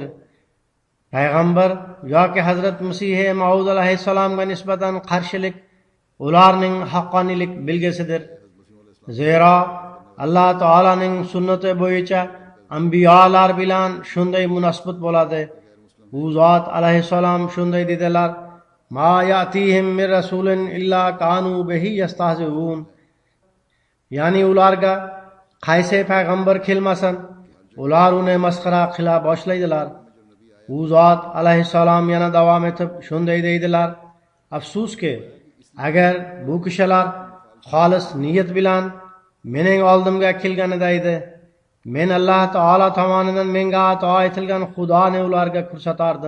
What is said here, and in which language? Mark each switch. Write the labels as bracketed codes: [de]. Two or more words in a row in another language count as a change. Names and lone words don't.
[uz] Payg'ambar yoki Hazrat Masih Maud alayhissalomga nisbatan qarshilik ularning haqqoniylik belgisidir. Zero Alloh taolaning sunnati bo'yicha anbiyolar bilan shunday munosabat bo'ladi. U zot alayhissalom shunday dedilar: [ar] "ما يأتيهم من رسول إلا كانوا به يستهزئون." [uz] Ya'ni ularga qaysi payg'ambar kelmasin, ular uni masxara qila boshlaydilar. U zot alayhissalom yana davom etib shunday deydilar: "Afsuski, agar bu kishilar xolis niyat bilan mening oldimga kelganida edi, men Alloh taolo tomonidan menga ato etilgan Xudoni ularga ko'rsatardim.